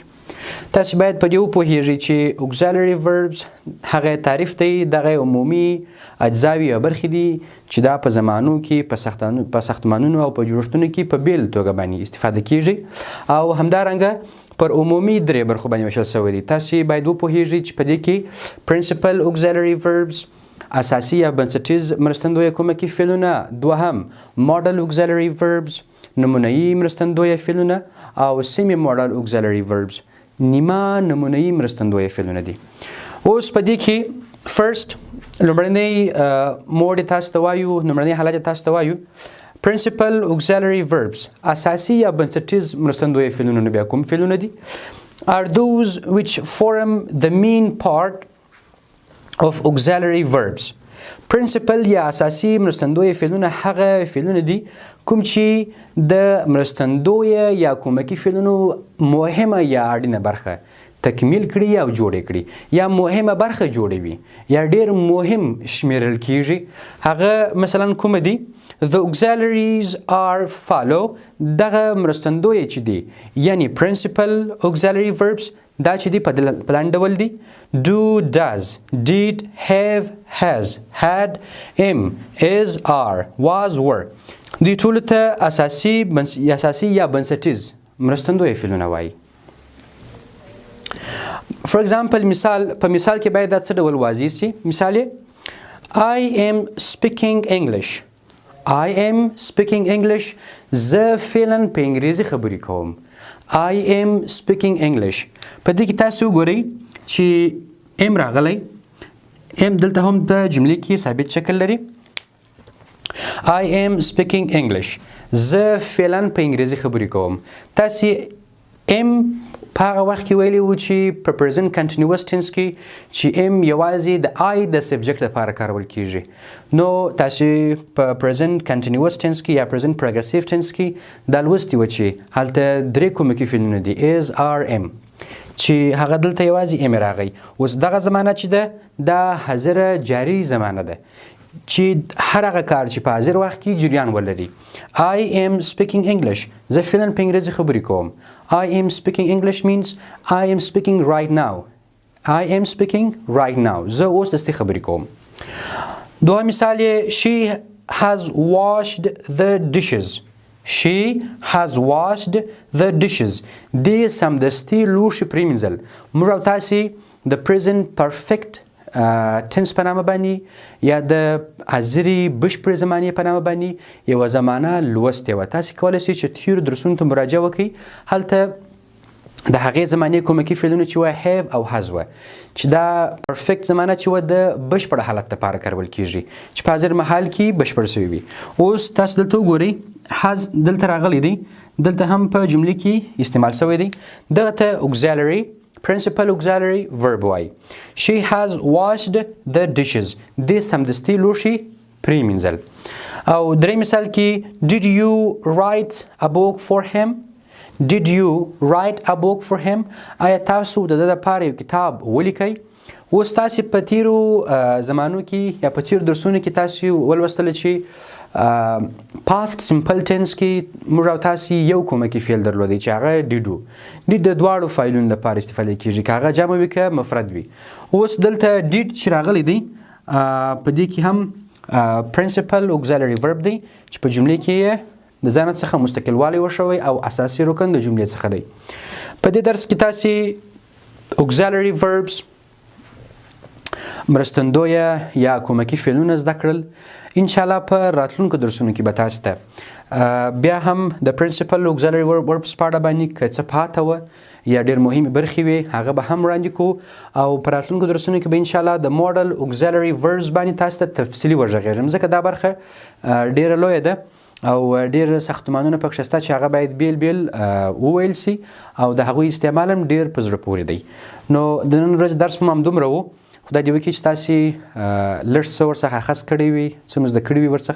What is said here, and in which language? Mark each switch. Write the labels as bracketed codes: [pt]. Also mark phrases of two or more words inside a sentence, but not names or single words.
[ps] تاسو باید په دې وپوهیږئ چې [en] auxiliary verbs [ps] هغه تعریف دی دغه عمومي اجزاوي یا برخې دي چې دا په زمانو کې په ساختمانونو او په جوړښتونو کې په بیل توګه باندې استفاده کیږي او همدارنګه پر عمومي درې برخو باندې ویشل شوی دي. تاسو باید وپوهیږئ چې په دې کې [en] principal auxiliary verbs [ps] اساسي یا بنسټیز مرستندویه کومکی فعلونه، دوهم [en] model auxiliary verbs [ps] نمونه‌یی مرستندویه فعلونه او [en] semi model auxiliary verbs [ps] نیمه نمونه‌یی مرستندویه فعلونه دي. اوس په دې کې فرست لومړنی موډ تاسو ته وایو، لومړنی حالت تاسو ته وایو [en] principal auxiliary verbs. [ps] اساسي یا بنسټیز مرستندویه فعلونه بیا کوم فعلونه دي؟ [en] are those which form the main part of auxiliary verbs. [ps] Principal یا اساسي مرستندویه فعلونه هغه فعلونه دي کوم چې د مرستندویه یا کومکی فعلونو مهمه یا اړینه برخه تکمیل کړي او جوړ کړي یا مهمه برخه جوړوي یا ډیر مهم شمیرل کیږي. هغه مثلا کوم دي؟ [en] The auxiliaries are follow. [ps] دغه مرستندویه چې دي یعنی [en] principal auxiliary verbs [ps] دا چې دي په لاندې ډول دي: [en] do, does, did, have, has, had, am, is, are, was, were. [ps] دوی ټولو ته اساسي یا بنسټیز مرستندویه فعلونه وایي. [en] For example [ps] په مثال کې باید دا څه ډول واضح سي. [en] مثال I am speaking English. I am speaking English. [ps] زه فعلا په انګریزي خبرې کوم. [en] I am speaking English. [ps] په دې کې تاسو وګورئ چې ام راغلی. ام دلته هم په جملې کې ثابت شکل لري. [en] I am speaking English. [ps] زه فعلا په انګریزي خبرې کوم. تاسو ام په هغه وخت کې ویلی و چې په [en] present continuous tense [ps] کې چې ام یوازې د I د سبجیکټ لپاره کارول کیږي. نو تاسو په [en] present continuous tense [ps] کې یا [en] present progressive tense [ps] کې دا لوستي و چې هلته درې کومکی فعلونه دي: [en] is, are, am، [ps] چې هغه دلته یوازې ام راغی. اوس دغه زمانه چې ده دا حاضره جاری زمانه ده چې هر هغه کار چې په حاضر وخت کې جریان ولري. [en] I am speaking English. [ps] زه فعلا په انګریزي خبرې کوم. [en] I am speaking English means I am speaking right now. I am speaking right now. [ps] زه اوس دستي خبرې کوم. دوه مثال [en] she has washed the dishes. She has washed the dishes. [ps] دې سمدستي لوښي پرېمینځل. موږ او تاسې د [en] present perfect tense [ps] په نامه باندې یا د حاضري بشپړ زمانې په نامه باندې یوه زمانه لوستې وه. تاسې کولی شئ چې تېرو درسونو ته مراجعه وکړئ. هلته د هغې زمانې کومکي فعلونه چې وه have او has وه چې دا پرفیکټ زمانه چې وه د بشپړ حالت لپاره کارول کیږي چې په حاضر محل کې بشپړ سوی وي. اوس تاسو دلته وګورئ has دلته راغلی دی، دلته هم په جملې کې استعمال سوی دی. دغه ته [en] auxiliary principal auxiliary verb [ps] وایي. [en] She has washed the dishes. [ps] دې سمدستي لوښي پرېمینځل. او درې مثال کې [en] did you write a book for him? Did you write a book for him? [ps] آیا تاسو د ده لپاره یو کتاب ولیکئ؟ اوس تاسې په تیرو زمانو کې یا په تیرو درسونو کې تاسو ولوستله چې [en] past simple tense [ps] کې موږ او تاسې یو کومکی فعل درلودی چې هغه ډیډ و. ډیډ د دواړو فعلونو لپاره استفاده کیږي که هغه جمع وي که مفرد وي. اوس دلته ډیډ چې راغلی دی په دې کې هم [en] principal auxiliary verb [ps] دی چې په جملې کې د ځان څخه مستقل والی وشوی او اساسي رکن د جملې څخه دی. په دې درس کې تاسې [en] auxiliary verbs [ps] مرستندویه یا کومکی فعلونه زده کړل. انشاءالله په راتلونکو درسونو کې به تاسو ته بیا هم د [en] principal auxiliary verbs [ps] په اړه باندې که څه پاته وه یا ډېر مهمې برخې وې هغه به هم وړاندې کوو او په راتلونکو درسونو کې به انشاءالله د [en] model auxiliary verbs [ps] باندې تاسو ته تفصیلي وغږېږم ځکه دا برخه ډېره لویه ده او ډېر ساختمانونه پکې شته چې هغه باید بیل بیل وویل سي او د هغوی استعمال هم ډېر په زړه پورې دی. نو د نن ورځې درس هم همدومره و. خدای دې وکړي چې تاسې لږ څه ورڅخه اخذ کړی وي، څه مو زده کړي وي ورڅخه.